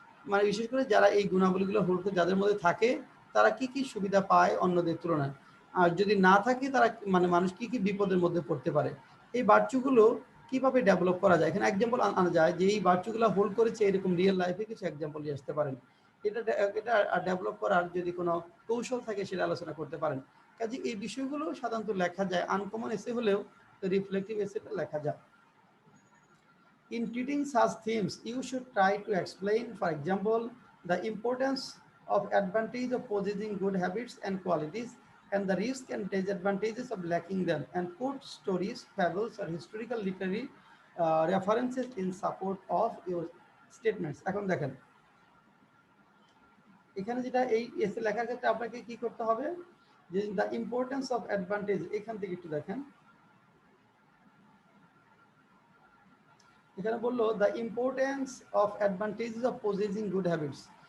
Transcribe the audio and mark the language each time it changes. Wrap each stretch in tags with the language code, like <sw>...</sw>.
<bn>মানে বিশেষ করে যারা এই গুণাবলীগুলো হোল্ড করে যাদের মধ্যে থাকে তারা কি কি সুবিধা পায় অন্যদের তুলনায়, আর যদি না থাকে তারা মানে মানুষ কি কি বিপদের মধ্যে পড়তে পারে, এই বার্চুগুলো কিভাবে ডেভেলপ করা যায়, এখানে এক্সাম্পল আনা যায় যে এই বার্চুগুলো হোল্ড করেছে এরকম রিয়েল লাইফে কিছু এক্সাম্পল নিয়ে আসতে পারেন। এটা ডেভেলপ করার যদি কোনো কৌশল থাকে সেটা আলোচনা করতে পারেন। কাজে এই বিষয়গুলো সাধারণত লেখা যায়, আনকমন এসে হলেও রিফ্লেক্টিভ এসেটা লেখা যায়।</bn> <en>In treating such themes, you should try to explain, for example, the importance of advantage of possessing good habits and qualities, and the risk and disadvantages of lacking them, and quote stories, fables, or historical literary references in support of your statements.</en> <bn>এখন দেখেন এখানে যেটা এই এসে লেখার ক্ষেত্রে আপনাকে কি করতে হবে, যে</bn> <en>the importance of advantage,</en> <bn>এখান থেকে একটু দেখেন, এখানে বললো</bn> <en>The importance of advantages of possessing good habits.</en>